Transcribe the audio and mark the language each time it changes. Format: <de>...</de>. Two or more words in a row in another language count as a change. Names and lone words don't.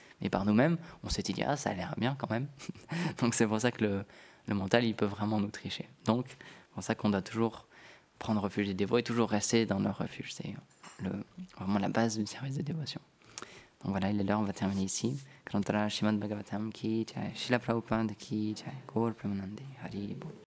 <fr>Mais par nous-mêmes, on s'est dit, ah, ça a l'air bien quand même. Donc c'est pour ça que le mental, il peut vraiment nous tricher. Donc, c'est pour ça qu'on doit toujours prendre refuge des dévots et toujours rester dans leur refuge. C'est vraiment la base du service de dévotion. Donc voilà, il est l'heure, on va terminer ici.</fr> <hi>ग्रन्थराज श्रीमद् भागवतम् की जय, श्रील प्रभुपाद की जय,</hi> <bn>গৌর প্রেমানন্দে, হরি বোল.</bn>